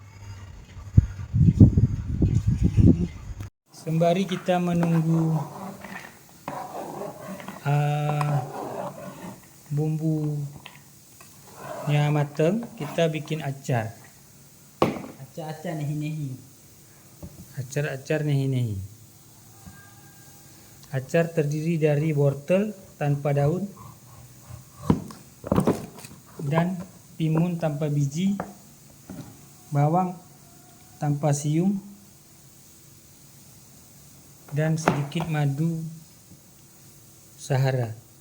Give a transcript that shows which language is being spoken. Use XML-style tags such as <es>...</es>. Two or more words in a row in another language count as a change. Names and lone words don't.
<id>Sembari kita menunggu bumbunya matang, kita bikin acar. Acak-acak nehi-nehi. Acar nehi-nehi. Acar terdiri dari wortel tanpa daun dan timun tanpa biji, bawang tanpa siung, dan sedikit madu Sahara.</id>